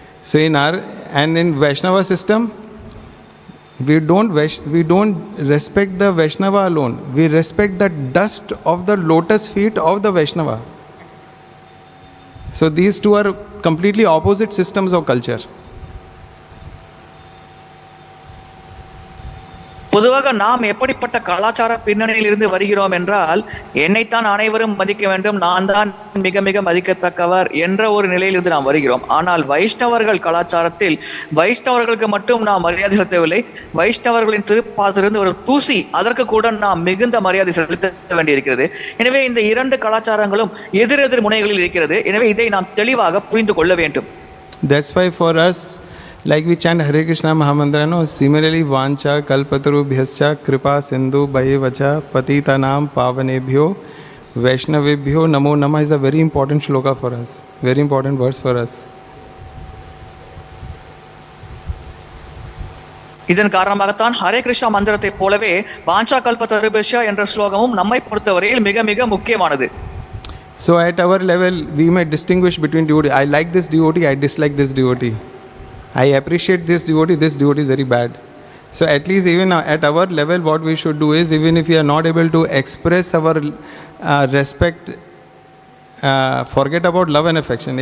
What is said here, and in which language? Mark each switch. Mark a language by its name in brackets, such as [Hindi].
[English] So in Vaishnava system, we don't respect the Vaishnava alone. We respect the dust of the lotus feet of the Vaishnava. So these two are completely opposite systems of culture. [Tamil] பொதுவாக நாம் எப்படிப்பட்ட கலாச்சார பின்னணியில் இருந்து வருகிறோம் என்றால், என்னைத்தான் அனைவரும் மதிக்க வேண்டும், நான் தான் மிக மிக மதிக்கத்தக்கவர் என்ற ஒரு நிலையிலிருந்து நாம் வருகிறோம். ஆனால் வைஷ்ணவர்கள் கலாச்சாரத்தில் வைஷ்ணவர்களுக்கு மட்டும் நாம் மரியாதை செலுத்தவில்லை, வைஷ்ணவர்களின் திருப்பாத்திலிருந்து ஒரு தூசி அதற்கு கூட நாம் மிகுந்த மரியாதை செலுத்த வேண்டியிருக்கிறது. எனவே இந்த இரண்டு கலாச்சாரங்களும் எதிரெதிர் முனைகளில் இருக்கிறது. எனவே இதை நாம் தெளிவாக புரிந்து கொள்ள வேண்டும். [English] That's why for us Like we chant Hare Krishna Mahamantra, no? Similarly, [Sanskrit] Vancha Kalpatarubhyascha Kripa Sindhu Bhayevacha Patitanam Pavanebhyo Vaishnavebhyo Namo Namah [English] is a very important shloka for us, very important verse for us. [Tamil] இதன் காரணமாகத்தான் ஹரே கிருஷ்ணா மந்திரத்தை போலவே வாஞ்சா கல்பதருபஷ்யா என்ற ஸ்லோகமும் நம்மை பொறுத்தவரையில் மிக மிக முக்கியமானது. [English] So at our level, we may distinguish between devotee. I like this devotee, I dislike this devotee. I appreciate this devotee is very bad. So at least even at our level, what we should do is, even if we are not able to express our respect, forget about love and affection.